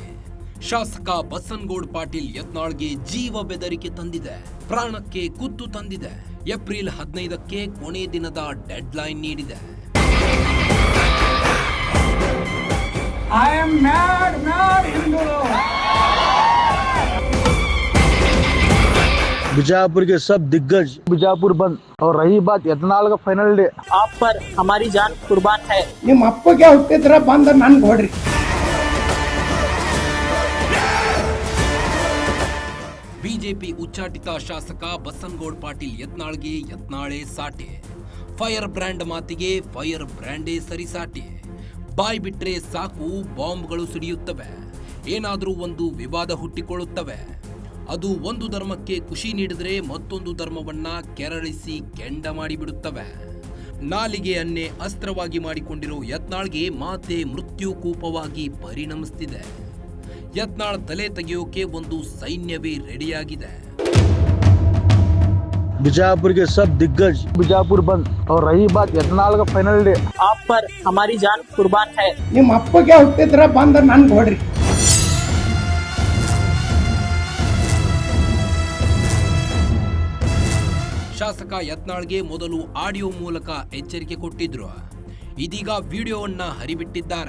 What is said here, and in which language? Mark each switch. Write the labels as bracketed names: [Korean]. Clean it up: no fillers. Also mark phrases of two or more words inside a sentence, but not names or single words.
[Kannada] ಶಾಸಕ ಬಸನಗೌಡ ಪಾಟೀಲ್ ಯತ್ನಾಳ್ಗೆ ಜೀವ ಬೆದರಿಕೆ ತಂದಿದೆ, ಪ್ರಾಣಕ್ಕೆ ಕುತ್ತು ತಂದಿದೆ. ಏಪ್ರಿಲ್ 15ಕ್ಕೆ ಕೊನೆ ದಿನದ [English] dead line [Kannada] ನೀಡಿದೆ. [English] I am mad Hindu. [Hindi] बीजापुर के सब दिग्गज बीजापुर बंद और रही बात यत्नाल का फाइनल डे, आप पर हमारी जान कुर्बान है. [Kannada] ನಿಮ್ಮ ಅಪ್ಪಗೆ ಹುಟ್ಟಿದ್ರ ಬಂದ ನನ್ಗೆ ಹೊಡ್ರಿ. ಬಿಜೆಪಿ ಉಚ್ಚಾಟಿತ ಶಾಸಕ ಬಸನಗೌಡ ಪಾಟೀಲ್ ಯತ್ನಾಳ್ಗೆ ಯತ್ನಾಳೇ ಸಾಟಿ. [English] fire brand [Kannada] ಮಾತಿಗೆ [English] fire brand [Kannada] ಸರಿಸಾಟಿ. ಬಾಯ್ ಬಿಟ್ರೆ ಸಾಕು ಬಾಂಬ್ಗಳು ಸಿಡಿಯುತ್ತವೆ, ಏನಾದರೂ ಒಂದು ವಿವಾದ ಹುಟ್ಟಿಕೊಳ್ಳುತ್ತವೆ. ಅದು ಒಂದು ಧರ್ಮಕ್ಕೆ ಖುಷಿ ನೀಡಿದ್ರೆ ಮತ್ತೊಂದು ಧರ್ಮವನ್ನ ಕೆರಳಿಸಿ ಕೆಂಡ ಮಾಡಿಬಿಡುತ್ತವೆ. ನಾಲಿಗೆಯನ್ನೇ ಅಸ್ತ್ರವಾಗಿ ಮಾಡಿಕೊಂಡಿರೋ ಯತ್ನಾಳ್ಗೆ ಮಾತೆ ಮೃತ್ಯು ಕೂಪವಾಗಿ ಪರಿಣಮಿಸುತ್ತಿದೆ. ಯತ್ನಾಳ್ ತಲೆ ತೆಗೆಯೋಕೆ ಒಂದು ಸೈನ್ಯವೇ ರೆಡಿಯಾಗಿದೆ. [Hindi] बीजापुर के सब दिग्गज बीजापुर बंद और रही बात यत्नाल का फाइनल डे, आप पर हमारी जान कुर्बान है. [Kannada] ನಿಮ್ಮ ಅಪ್ಪಗೆ ಹುಟ್ಟಿದ್ರ ಬಂದ ನನ್ಗೆ ಹೊಡ್ರಿ. ಶಾಸಕ ಯತ್ನಾಳ್ಗೆ ಮೊದಲು ಆಡಿಯೋ ಮೂಲಕ ಎಚ್ಚರಿಕೆ ಕೊಟ್ಟಿದ್ರು. ಇದೀಗ ವಿಡಿಯೋವನ್ನ ಹರಿಬಿಟ್ಟಿದ್ದಾರೆ.